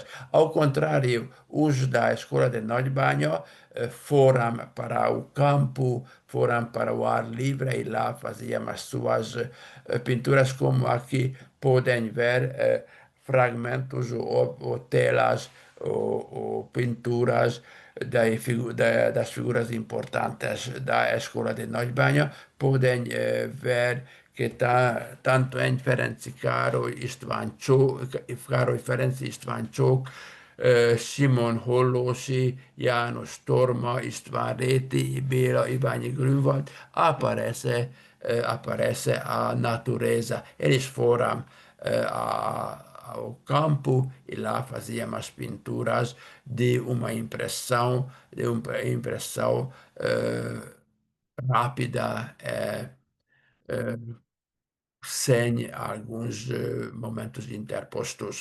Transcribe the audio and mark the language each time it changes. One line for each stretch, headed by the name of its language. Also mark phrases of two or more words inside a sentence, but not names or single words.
Portuguese: Ao contrário, os da Escola de Nagybányo foram para o campo, foram para o ar livre e lá faziam as suas pinturas, como aqui podem ver, fragmentos ou telas ou pinturas das figuras importantes da Escola de Nagybányo. Podem ver que tanto em Ferenc István Csók, Simon Hollósi, János Torma, István Réti, Béla Iványi Grünwald, aparece a natureza. Eles foram ao campo e lá faziam as pinturas de uma impressão rápida, sem alguns momentos interpostos.